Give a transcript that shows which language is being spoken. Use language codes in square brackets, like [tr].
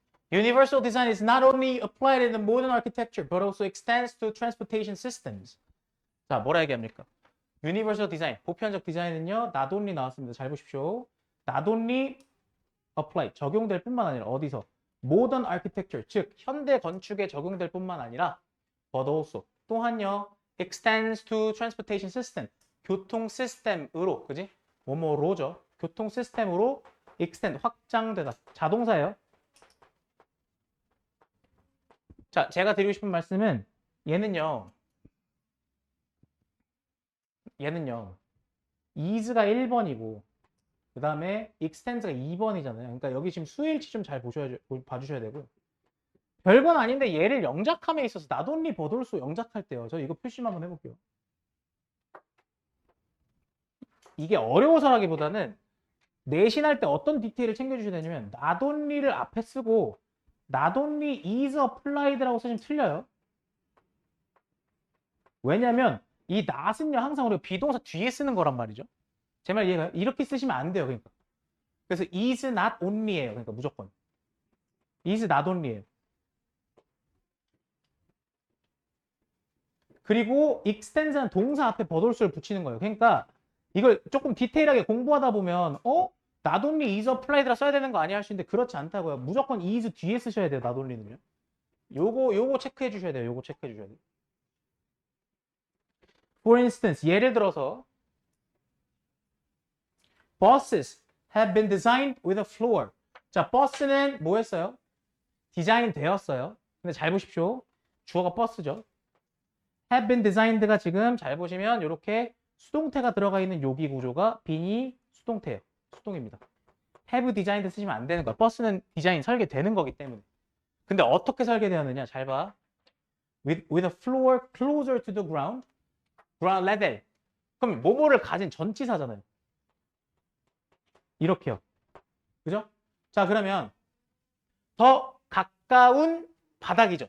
[en] Universal design is not only applied in the modern architecture but also extends to transportation systems. [ko] 자, 뭐라 얘기합니까? Universal design, 보편적 디자인은요. not only 나왔습니다. 잘 보십시오. not only apply, 적용될 뿐만 아니라 어디서? [en] modern architecture, [ko] 즉 현대 건축에 적용될 뿐만 아니라 but also, 또한요. [en] extends to transportation system, [ko] 교통 시스템으로, 그지? 뭐뭐로죠. 교통 시스템으로 extend, 확장되다. 자동사예요. 자, 제가 드리고 싶은 말씀은 얘는요. is가 1번이고 그 다음에 extend가 2번이잖아요. 그러니까 여기 지금 수일치 좀 잘 봐주셔야 되고요. 별건 아닌데 얘를 영작함에 있어서 not only but also 영작할 때요. 저 이거 표시만 한번 해볼게요. 이게 어려워서라기보다는 내신할 때 어떤 디테일을 챙겨주셔야 되냐면 not only를 앞에 쓰고 [en] not only is applied [ko] 라고 쓰시면 틀려요. 왜냐면 이 not은요 항상 우리가 비동사 뒤에 쓰는 거란 말이죠. 제 말 이해가요? 이렇게 쓰시면 안 돼요. 그러니까. 그래서 is not only예요. 그러니까 무조건. is not only예요. 그리고 extend는 동사 앞에 버돌수를 붙이는 거예요. 그러니까 이걸 조금 디테일하게 공부하다 보면 [en] not only is applied [ko] 라 써야 되는 거 아니야 할 수 있는데 그렇지 않다고요. 무조건 is 뒤에 쓰셔야 돼요. not only는요. 요거 체크해 주셔야 돼요. 요거 체크해 주셔야 돼요. [en] For instance, [ko] 예를 들어서 [en] buses have been designed with a floor. [ko] 자, 버스는 뭐 했어요? 디자인 되었어요. 근데 잘 보십시오. 주어가 버스죠. [en] have been designed [ko] 가 지금 잘 보시면 이렇게 수동태가 들어가 있는 여기 구조가 being이 수동태예요. 수동입니다. have designed 쓰시면 안 되는 거야. 버스는 디자인 설계되는 거기 때문에. 근데 어떻게 설계되었느냐? 잘 봐. [en] With a floor closer to the ground. ground level. [ko] 그럼 뭐뭐를 가진 전치사잖아요. 이렇게요. 그죠? 자, 그러면 더 가까운 바닥이죠.